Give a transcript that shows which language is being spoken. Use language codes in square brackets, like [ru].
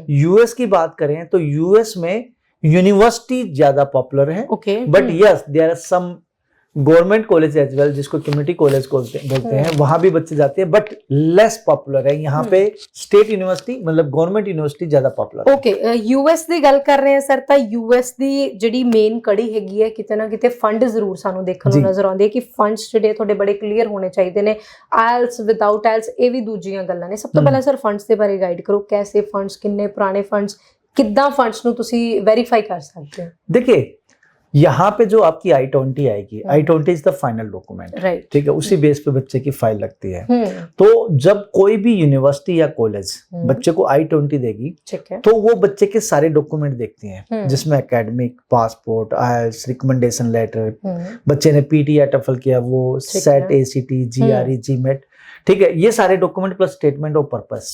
[hi] US की बात करें तो यूएस में यूनिवर्सिटी ज्यादा पॉपुलर है, [en] but yes there are some government college as well, [hi] जिसको कम्युनिटी कॉलेज बोलते हैं, वहां भी बच्चे जाते हैं, बट लेस पॉपुलर है। यहाँ पे स्टेट यूनिवर्सिटी मतलब गवर्नमेंट यूनिवर्सिटी ज्यादा पॉपुलर है। [pa] ओके, यूएस ਦੀ ਗੱਲ ਕਰ ਰਹੇ ਹਾਂ ਸਰ, ਤਾਂ यूएस ਦੀ ਜਿਹੜੀ ਮੇਨ ਕੜੀ ਹੈਗੀ ਹੈ, ਕਿਤੇ ਨਾ ਕਿਤੇ ਫੰਡ ਜ਼ਰੂਰ ਸਾਨੂੰ ਦੇਖਣ ਨੂੰ ਨਜ਼ਰ ਆਉਂਦੇ ਕਿ ਫੰਡਸ ਜਿਹੜੇ ਤੁਹਾਡੇ ਬੜੇ ਕਲੀਅਰ ਹੋਣੇ ਚਾਹੀਦੇ ਨੇ। ਆਇਲਸ, ਵਿਦਆਊਟ ਆਇਲਸ, ਇਹ ਵੀ ਦੂਜੀਆਂ ਗੱਲਾਂ ਨੇ। ਸਭ ਤੋਂ ਪਹਿਲਾਂ ਸਰ ਫੰਡਸ ਦੇ ਬਾਰੇ ਗਾਈਡ ਕਰੋ, कैसे फंड्स, किन्ने पुराने फंड्स, किद्दां फंड्स ਨੂੰ ਤੁਸੀਂ ਵੈਰੀਫਾਈ ਕਰ ਸਕਦੇ ਹੋ? [hi] देखिए, यहाँ पे जो आपकी I-20 आएगी, I-20 [en] is the final document, [hi] right, ठीक है, उसी बेस पे बच्चे की फाइल लगती है। तो जब कोई भी यूनिवर्सिटी या कॉलेज बच्चे को I-20 देगी, ठीक है, तो वो बच्चे के सारे डॉक्यूमेंट देखती हैं, जिसमें academic, passport, IELTS, recommendation letter, बच्चे ने PT या टफल किया वो, सेट, ACT, GRE, GMAT, ठीक है, ये सारे document plus statement of purpose.